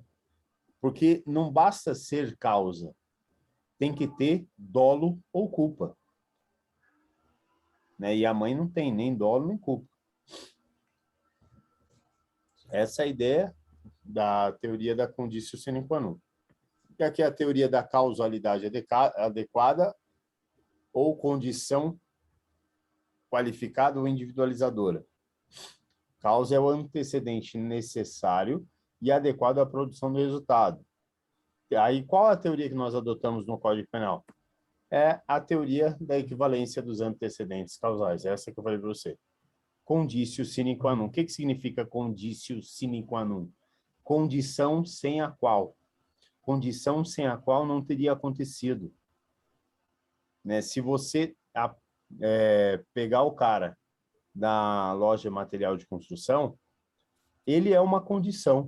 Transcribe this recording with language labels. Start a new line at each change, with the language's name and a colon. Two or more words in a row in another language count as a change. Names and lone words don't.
Portuguese: Porque não basta ser causa. Tem que ter dolo ou culpa. Né? E a mãe não tem nem dolo nem culpa. Essa é a ideia da teoria da
Latin: conditio sine qua non.
Portuguese: E aqui é a teoria da causalidade adequada ou condição qualificada ou individualizadora. Causa é o antecedente necessário e adequado à produção do resultado. Aí, qual a teoria que nós adotamos no Código Penal? É a teoria da equivalência dos antecedentes causais. Essa que eu falei para você.
Latin: Conditio sine qua non.
Portuguese: O que significa
Latin: conditio sine qua non?
Portuguese: Condição sem a qual. Condição sem a qual não teria acontecido. Né? Se você pegar o cara da loja de material de construção, ele é uma condição.